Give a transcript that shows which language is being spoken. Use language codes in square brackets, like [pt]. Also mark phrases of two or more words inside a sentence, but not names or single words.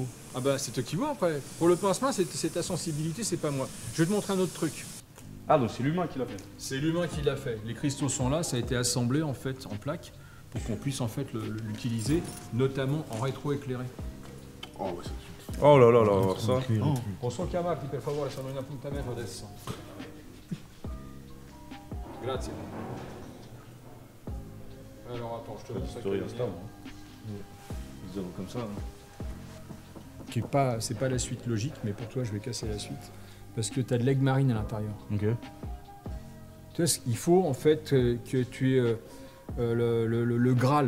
[fr] Ah bah c'est toi qui vois après. Pour le pincement, c'est ta sensibilité, c'est pas moi. Je vais te montrer un autre truc. Ah, donc c'est l'humain qui l'a fait. C'est l'humain qui l'a fait. Les cristaux sont là, ça a été assemblé en fait en plaques pour qu'on puisse en fait l'utiliser, notamment en rétroéclairé. Oh ouais, c'est Oh là là là, on va voir ça. [it] Posso chiamarti per favore, sono in appuntamento adesso. Grazie. [fr] Alors attends, je te montre ça. Story Insta, ils œuvres comme ça. C'est pas la suite logique, mais pour toi je vais casser la suite. Parce que tu as de l'aigle marine à l'intérieur. Ok. Tu vois, il faut en fait que tu aies le Graal.